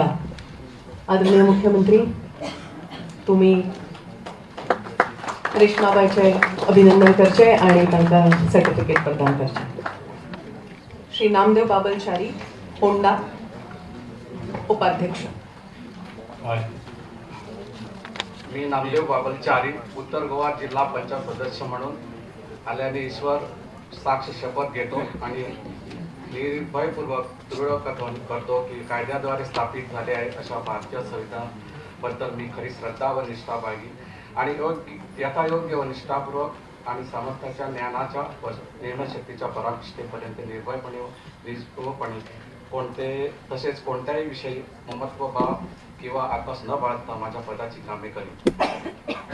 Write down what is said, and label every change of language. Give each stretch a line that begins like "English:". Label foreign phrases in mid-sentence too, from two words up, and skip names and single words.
Konkani: आदरणीय मुख्यमंत्री, तुम्ही रेश्माबाईचे अभिनंदन करचे आणि तांकां सर्टिफिकेट प्रदान करचे. श्री नामदेव बाबलचारी होंडा उपाध्यक्ष.
Marathi: मी नामदेव बाबल चारी, उत्तर गोवा जिल्हा पंचायत सदस्य म्हणून आल्याने ईश्वर साक्ष शपथ घेतो आणि निर्भयपूर्वक दृढ करतो की कायद्याद्वारे स्थापित झाले आहे अशा भारतीय संविधानाबद्दल मी खरी श्रद्धा व निष्ठा बाळगी आणि यथायोग्य व निष्ठापूर्वक आणि सामर्थ्याच्या ज्ञानाच्या व निर्णयशक्तीच्या पराकाष्ठेपर्यंत निर्भयपणे व निष्ठुरपणे तसेच कोणत्याही विषयी ममत्वभाव किंवा आकस न बाळगता माझ्या पदाची कामे करेन.